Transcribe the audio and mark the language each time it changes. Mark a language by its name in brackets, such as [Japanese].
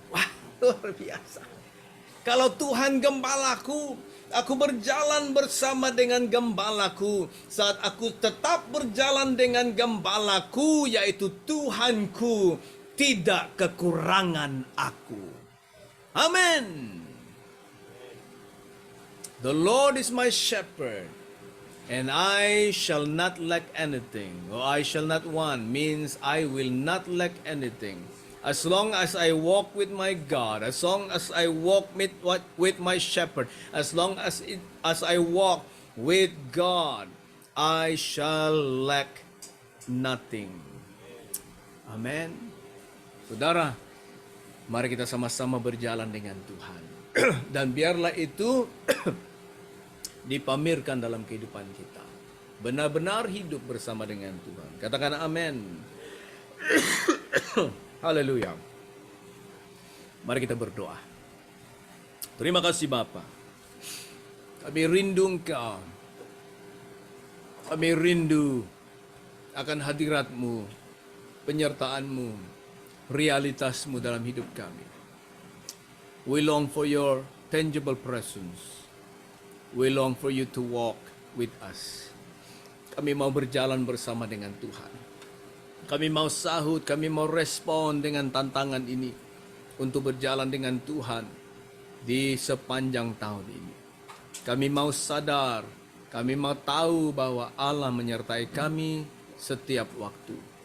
[Indonesian] Wah, luar biasa. Kalau Tuhan gembalaku, aku berjalan bersama dengan gembalaku. Saat aku tetap berjalan dengan gembalaku, yaitu Tuhanku, tidak kekurangan aku. Amin. [English] The Lord is my shepherd, and I shall not lack anything. Or I shall not want means I will not lack anything. As long as I walk with my God, as long as I walk with my shepherd, as long as I walk with God, I shall lack nothing. Amen. [Indonesian] Saudara, mari kita sama-sama berjalan dengan Tuhan. Dan biarlah itu dipamerkan dalam kehidupan kita. Benar-benar hidup bersama dengan Tuhan. Katakan amin. Haleluya. Mari kita berdoa. Terima kasih Bapa. Kami rindu Engkau. Kami rindu akan hadirat-Mu, penyertaan-Mu, realitas-Mu dalam hidup kami. [English] We long for your tangible presence. We long for you to walk with us. [Indonesian] Kami mau berjalan bersama dengan Tuhan. Kami mau sahut, kami mau respon dengan tantangan ini untuk berjalan dengan Tuhan di sepanjang tahun ini. Kami mau sadar, kami mau tahu bahwa Allah menyertai kami setiap waktu.